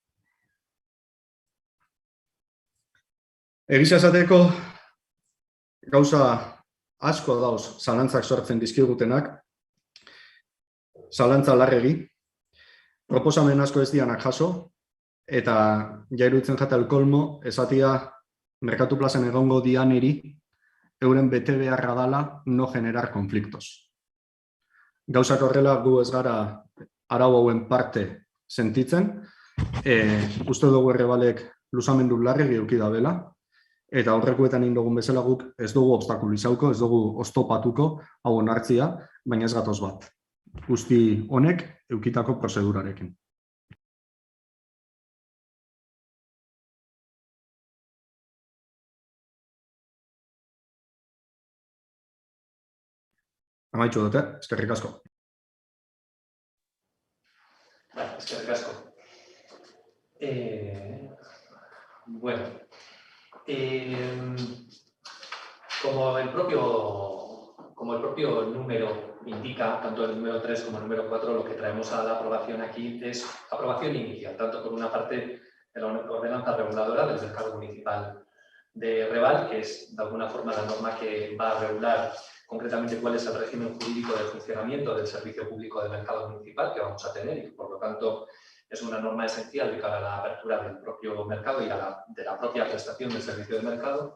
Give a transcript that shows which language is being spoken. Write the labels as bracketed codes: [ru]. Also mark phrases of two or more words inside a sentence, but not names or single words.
[eu] Egia esateko gauza asko dauz zalantzak sortzen dizkigutenak, zalantza larregi, proposamen asko ez dianak jaso, eta jairutzen jata [es] el kolmo, [eu] esatia merkatu plazan egongo dianeri, euren bete beharra dala [es] no generar konfliktos. [eu] Gauzak horrela gu ez gara arau hauen parte sentitzen, uste dugu Errebalek luzamendu larregi eduki da dela, eta aurrekoetan egin dugun bezala guk ez dugu obstakulizauko, ez dugu oztopatuko hau onartzia, baina ez gatoz bat. Guzti honek eukitako prozedurarekin. Amaitxu dute, eskerrik asko. Eskerrik asko. [es] Bueno, como el propio número indica, tanto el número 3 como el número 4, lo que traemos a la aprobación aquí es aprobación inicial, tanto por una parte de la ordenanza reguladora del mercado municipal de Reval, que es de alguna forma la norma que va a regular concretamente cuál es el régimen jurídico de funcionamiento del servicio público de mercado municipal que vamos a tener y que por lo tanto es una norma esencial de cara a la apertura del propio mercado y de la propia prestación del servicio de mercado.